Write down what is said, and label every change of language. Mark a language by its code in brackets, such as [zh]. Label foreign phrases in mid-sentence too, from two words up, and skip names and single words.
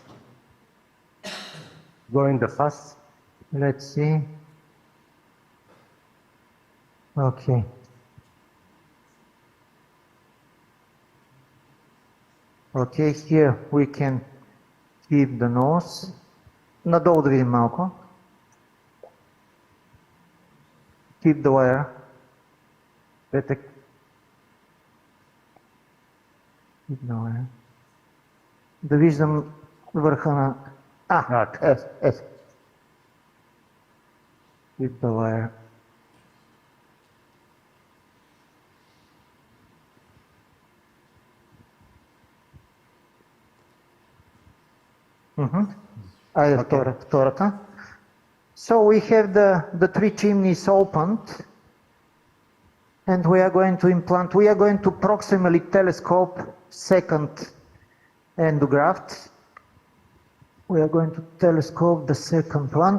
[en] Go in the fast. Let's see. Okay. Okay, here we can keep the nose. [bg] Надолу да видим малко. [en] Keep the wire. [bg] Петък. [en] Keep the wire. [bg] Да виждам върха на... Ето. [en] Keep the wire. [bg] Айде втората. [en] So we have the three chimneys opened and we are going to implant, we are going to proximally telescope second endograft. We are going to telescope the second one.